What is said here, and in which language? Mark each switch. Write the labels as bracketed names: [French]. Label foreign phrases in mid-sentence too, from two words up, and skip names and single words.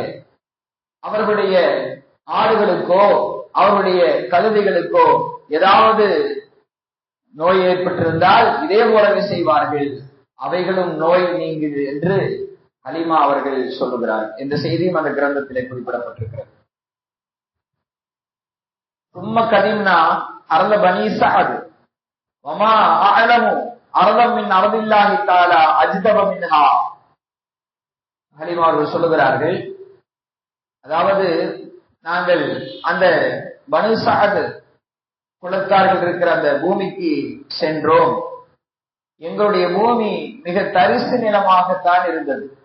[Tamil] அவர்களுடைய ஆடுகளுக்கோ அவர்களுடைய கழுதைகளுக்கோ ஏதாவது நோய் ஏற்பட்டிருந்தால் இதே போலவே செய்வார்கள், அவைகளும் நோய் நீங்குது என்று ஹலீமா அவர்கள் சொல்லுகிறார். இந்த செய்தியும் அந்த கிரந்தத்திலே குறிப்பிடப்பட்டிருக்கிறது. [Arabic] ثم قدمنا ارض بني سعد وما اعلم ارضا من ارض الله تعالى اجدب منها. [Tamil] ஹலீமா அவர்கள் சொல்லுகிறார்கள், அதாவது நாங்கள் அந்த பனு சஅத் குலத்தார்கள் இருக்கிற அந்த பூமிக்கு சென்றோம். எங்களுடைய பூமி மிக தரிசு நிலமாகத்தான் இருந்தது.